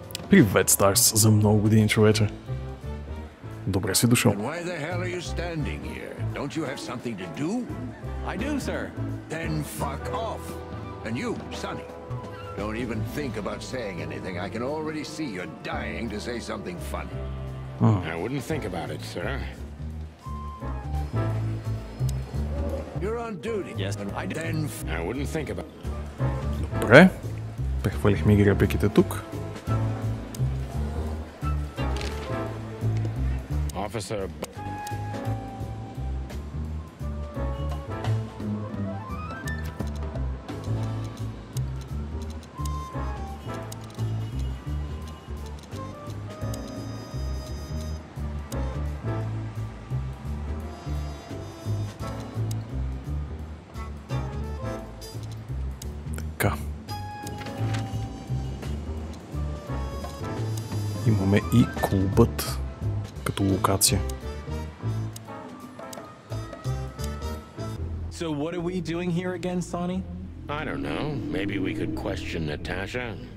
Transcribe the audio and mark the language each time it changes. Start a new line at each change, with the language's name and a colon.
Bulgarian: Привет, Старс, за много години, човече. Добре си дошъл.
English: And why the hell are you standing here? Don't you have something to do? I do, sir. Then fuck off. And you, Sonny, don't even think about saying anything. I can already see you're dying to say something funny. I wouldn't think about it, sir. You're on duty. Yes, I do. Then I wouldn't think about it.
Bulgarian: Добре. Прехвалихме ги репликите тук.
English: Officer...
Bulgarian: Така. Имаме и клубът като локация.
English: So what are we doing here again, Sonny? I don't know. Maybe we could question Natasha.